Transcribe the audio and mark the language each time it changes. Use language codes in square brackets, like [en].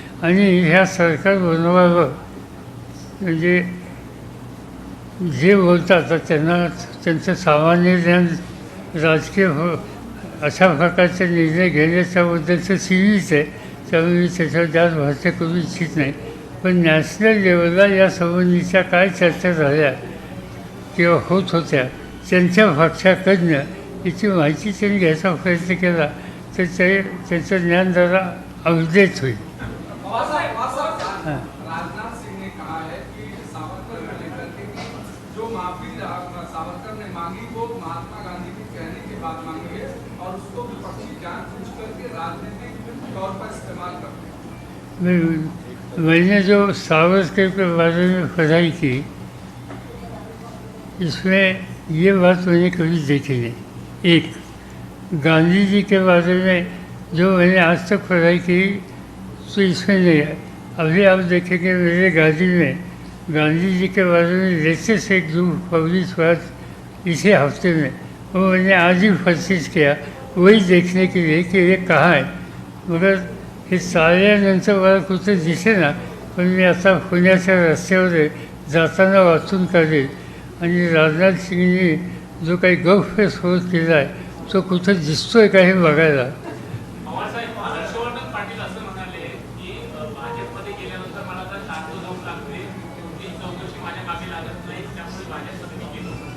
[mr] आणि ह्या सरकार बनवावं म्हणजे जे बोलतात तर त्यांना त्यांचं सामान्य ज्ञान राजकीय अशा प्रकारचे निर्णय घेण्याच्याबद्दलचं सीमित आहे, त्यामुळे मी त्याच्यावर जास्त भाष्य करू इच्छित नाही. पण नॅशनल लेवलला या संबंधीच्या काय चर्चा झाल्या किंवा होत होत्या त्यांच्या पक्षाकडनं याची माहिती त्यांनी घ्यायचा प्रयत्न केला तर त्याचं ज्ञान जरा अपडेट होईल. [hi] राजनाथ सिंह ने कहा है कि सावरकर को लेकर के जो माफी सावरकर ने मांगी वो महात्मा गांधी के कहने के बाद मांगी है और उसको विपक्षी जानबूझ करके राजनीतिक तौर पर इस्तेमाल करते हैं. मैंने जो सावरकर के बारे में पढ़ाई की इसमें ये बात मैंने कभी देखी नहीं. एक गांधी जी के बारे में जो मैंने आज तक पढ़ाई की तो इसमें नहीं है. अभी आप देखेंगे मेरे गाड़ी में गांधी जी के बारे में लेटेस्ट एक जो पब्लिश हुआ इसी हफ्ते में वो मैंने आज ही परचेज किया वही देखने के लिए कि ये कहाँ है. [mr] मगर हे चालल्यानंतर मला कुठं दिसे ना, पण मी आता पुण्याच्या रस्त्यावर जाताना वाचून काढेल. आणि राजनाथ सिंगनी जो काही गौरव सोड केला आहे तो कुठं दिसतोय का हे बघायला. पवारसाहेब, हर्षवर्धन पाटील असं म्हणाले की भाजपमध्ये गेल्यानंतर मला आता शांत जाऊन लागते, ही चौकशी माझ्या मागे लागत नाही, त्यामुळे भाजपमध्ये मी गेलो.